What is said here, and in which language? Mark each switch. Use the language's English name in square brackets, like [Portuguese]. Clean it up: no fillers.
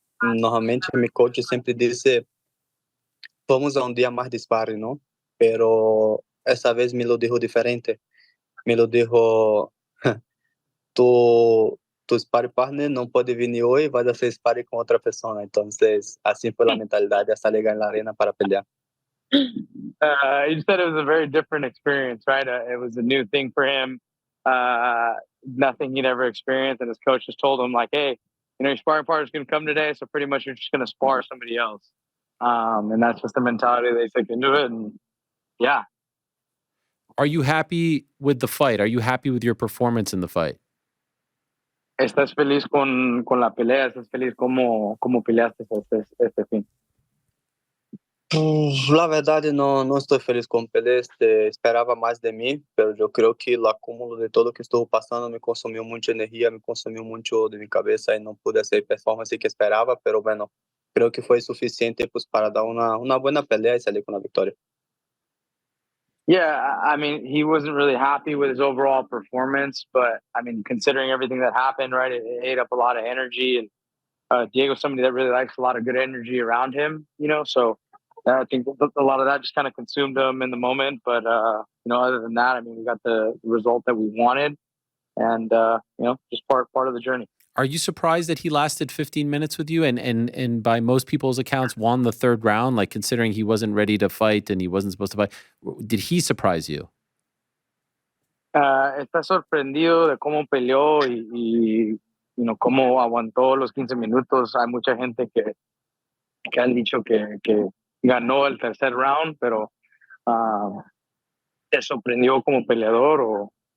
[Spanish] Normalmente mi coach siempre dice, vamos a un día más de sparring, ¿no? Pero esa vez me lo dijo diferente. Me lo dijo, tu sparring partner no puede venir hoy, vas a hacer sparring con otra persona. Entonces, así fue la mentalidad hasta llegar en la arena para pelear. [English] You said it was a very different experience, right? It was a new thing for him, nothing he'd ever experienced. And his coach just told him, like, hey, your sparring partner's going to come today, so pretty much you're just going to spar somebody else. And that's just the mentality they took into it. And yeah. Are you happy with the fight? Are you happy with your performance in the fight? [Spanish] ¿Estás feliz con la pelea? ¿Estás feliz cómo peleaste este fin? La verdad no estoy feliz con peleas, esperaba más de mí, pero yo creo que el acúmulo de todo que estuvo pasando me consumió mucha energía, me consumió mucho de mi cabeza y no pude hacer performance que esperaba, pero bueno, creo que fue suficiente pues para dar una buena pelea y salir con la victoria. [English] Yeah, I mean, he wasn't really happy with his overall performance, but I mean, considering everything that happened, right, it ate up a lot of energy. And Diego's somebody that really likes a lot of good energy around him, so I think a lot of that just kind of consumed him in the moment. But, other than that, I mean, we got the result that we wanted and, just part of the journey. Are you surprised that he lasted 15 minutes with you and by most people's accounts won the third round, like considering he wasn't ready to fight and he wasn't supposed to fight? Did he surprise you? [Spanish] ¿Estás sorprendido de cómo peleó y cómo aguantó los 15 minutos? Hay mucha gente que han dicho que ganó el tercer round, pero ¿te sorprendió como peleador o...?